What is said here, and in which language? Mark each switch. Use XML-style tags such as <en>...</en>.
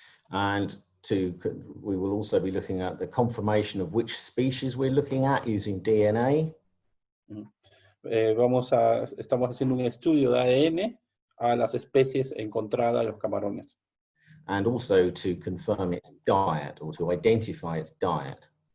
<en>And we will also be looking at the confirmation of which species we're looking at using DNA.</en> <es>Estamos haciendo un estudio de ADN a las especies encontradas en los camarones.</es> <en>And also to confirm its diet or to identify its diet.</en>